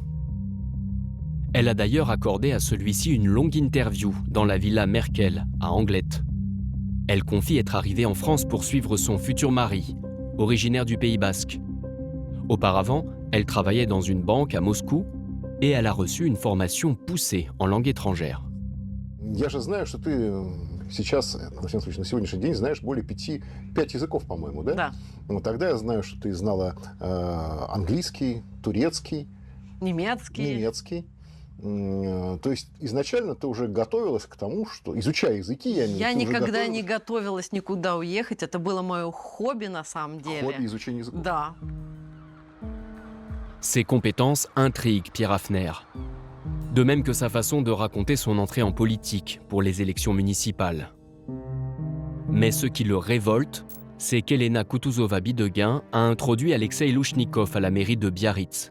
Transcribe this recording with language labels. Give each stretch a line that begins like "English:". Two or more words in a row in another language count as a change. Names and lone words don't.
French: Elle a d'ailleurs accordé à celui-ci une longue interview dans la villa Merkel, à Anglet. Elle confie être arrivée en France pour suivre son futur mari, originaire du Pays Basque. Auparavant, elle travaillait dans une banque à Moscou et elle a reçu une formation poussée en langue étrangère.
Russian: Я же знаю, что ты сейчас, на всяком случае, на сегодняшний день знаешь более 5 языков, по-моему, да? Да. Вот тогда я знаю, что ты знала английский, турецкий, немецкий. То есть изначально ты уже готовилась к тому, что, изучая языки, я никогда не готовилась никуда уехать. Это было мое хобби на самом деле. Хобби изучения языков. Да.
French: Ses compétences intriguent Pierre Haffner. De même que sa façon de raconter son entrée en politique pour les élections municipales. Mais ce qui le révolte, c'est qu'Elena Kutuzova-Bidegain a introduit Alexei Louchnikov à la mairie de Biarritz.